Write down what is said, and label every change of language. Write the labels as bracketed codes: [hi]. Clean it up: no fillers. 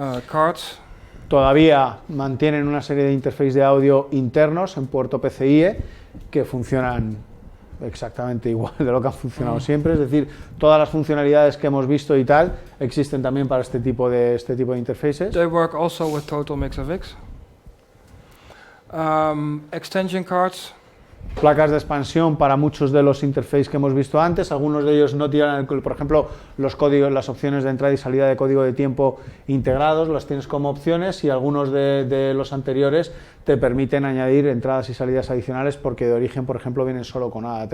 [en] Cards. [es] Todavía mantienen una serie de interfaces de audio internos en puerto PCIe que funcionan exactamente igual de lo que han funcionado siempre, es decir, todas las funcionalidades que hemos visto y tal existen también para este tipo de interfaces. [en] They work also with TotalMix FX. Extension cards. [es] Placas de expansión para muchos de los interfaces que hemos visto antes. Algunos de ellos no tienen, por ejemplo, los códigos, las opciones de entrada y salida de código de tiempo integrados, las tienes como opciones, y algunos de los anteriores te permiten añadir entradas y salidas adicionales porque de origen, por ejemplo, vienen solo con ADAT.